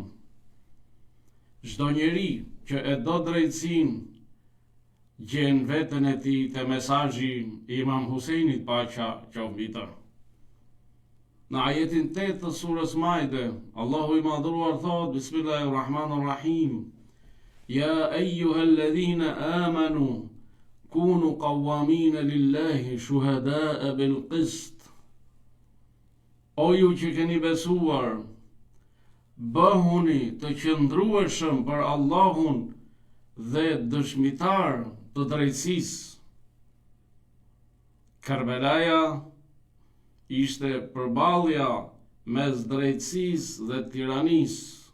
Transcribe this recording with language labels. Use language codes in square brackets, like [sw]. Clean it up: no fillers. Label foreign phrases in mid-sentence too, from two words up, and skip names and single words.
[sq] Çdo njeri që e do drejtësinë gjen veten e tij te mesazhi i Imam Huseinit, paqja qoftë mbi të. Në ajetin 8 të surës Maide, Allahu i madhruar thot: [ar] بسم الله الرحمن الرحيم. يا أيها الذين آمنوا كونوا قوامين لله شهداء بالقسط. [sq] O ju që keni besuar, bëhuni të qëndrueshëm për Allahun dhe dëshmitar të drejtësisë. Kerbelaja ishte përballja mes drejtësisë dhe tiranisë.